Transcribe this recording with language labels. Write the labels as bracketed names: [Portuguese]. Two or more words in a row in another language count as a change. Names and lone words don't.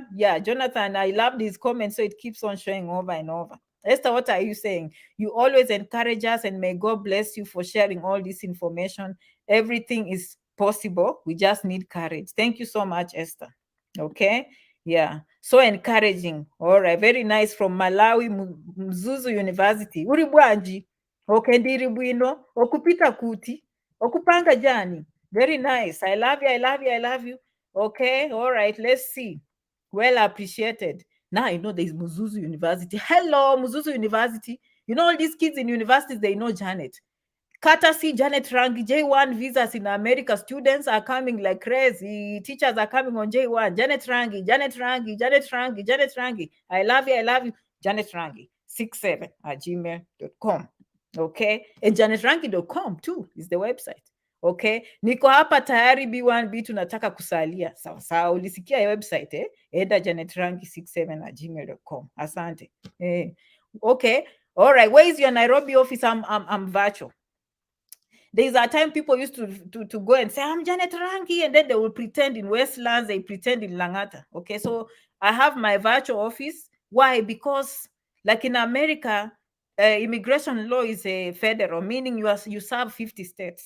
[English] Yeah, Jonathan, I love these comments, so it keeps on showing over and over. Esther, what are you saying? You always encourage us, and may God bless you for sharing all this information. Everything is possible. We just need courage. Thank you so much, Esther. Okay. Yeah, so encouraging. All right, very nice from Malawi Mzuzu University. [Nyanja] Uri bwanji? Okay, ndiri bwino. Okupita kuti. Okupanga jani. [English] Very nice. I love you. Okay, all right, let's see. Well appreciated. Now I know there's Mzuzu University. Hello, Mzuzu University. You know all these kids in universities, they know Janet. Courtesy Janet Rangi, J1 visas in America. Students are coming like crazy. Teachers are coming on J1. Janet Rangi. I love you. Janet Rangi 67 at gmail.com. Okay, and janetrangi.com too is the website. [Swahili] Okay, niko hapa tayari B1 B2 nataka kusalia. Sawa sawa, ulisikia ya website eda janetrangi67@gmail.com. Asante. [English] Okay, all right, where is your Nairobi office? I'm virtual. There's a time people used to go and say, I'm Janet Rangi, and then they will pretend in Westlands, they pretend in Langata. Okay, so I have my virtual office. Why? Because like in America, immigration law is a federal, meaning you serve 50 states.